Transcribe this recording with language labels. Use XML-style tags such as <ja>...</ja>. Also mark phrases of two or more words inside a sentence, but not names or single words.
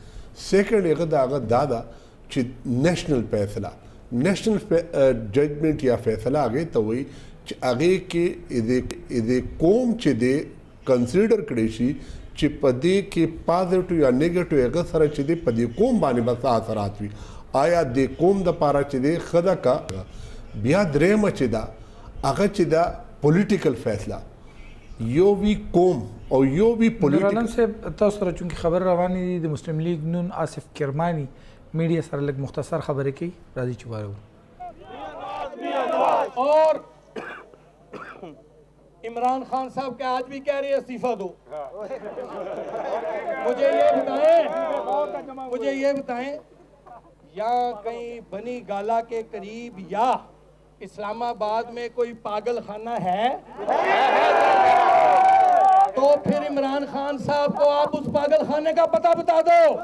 <ps>سیکنډ هغه د هغه دا ده چې نیشنل فیصله،</ps> <en>national judgment</en> <ps>یا فیصله هغې ته وایي چې هغې کې د قوم چې دی کنسیډر کړی شي چې په دې کې پازیټیو یا نیګیټیو هغه سره چې دی په دې قوم باندې به څه اثرات وي، آیا د قوم دپاره چې دی ښه ده که. بیا درېیمه چې ده هغه چې ده پولیټیکل فیصله، یو وی قوم او یو وی نور عالم صاحب تاسو سره چونکې خبر روانې دي د مسلم لیگ نون آصف کرمانی میډیا سره لږ مختصر خبرې کوي، راځي چې وارو.</ps> <ur>اور عمران خان صاحب کے آج بھی کہہ رہے ہیں استعفیٰ دو. مجھے یہ بتائیں یا کہیں بنی گالا کے قریب یا اسلام آباد میں کوئی پاگل خانہ ہے تو پھر عمران خان صاحب کو آپ اس پاگل خانے کا پتہ بتا دو،</ur>